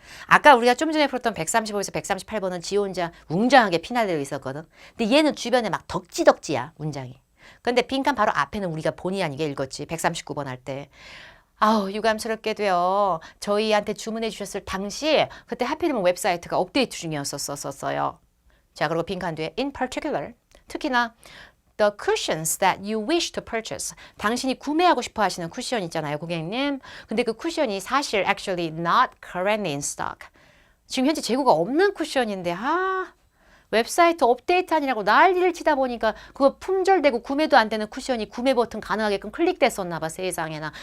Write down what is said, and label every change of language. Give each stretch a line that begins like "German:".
Korean: 아까 우리가 좀 전에 풀었던 135에서 138번은 지 혼자 웅장하게 피날레로 있었거든. 근데 얘는 주변에 막 덕지덕지야 문장이. 근데 빈칸 바로 앞에는 우리가 본의 아니게 읽었지. 139번 할 때. 유감스럽게도요. 저희한테 주문해 주셨을 당시 그때 하필이면 웹사이트가 업데이트 중이었었어요. 자, 그리고 빈칸 뒤에
English: in particular
Korean: 특히나
English: the cushions that you wish to purchase.
Korean: 당신이 구매하고 싶어 하시는 쿠션 있잖아요, 고객님. 근데 그 쿠션이 사실
English: actually not currently in stock.
Korean: 지금 현재 재고가 없는 쿠션인데 웹사이트 업데이트 아니라고 난리를 치다 보니까 그거 품절되고 구매도 안 되는 쿠션이 구매 버튼 가능하게끔 클릭됐었나 봐, 세상에나.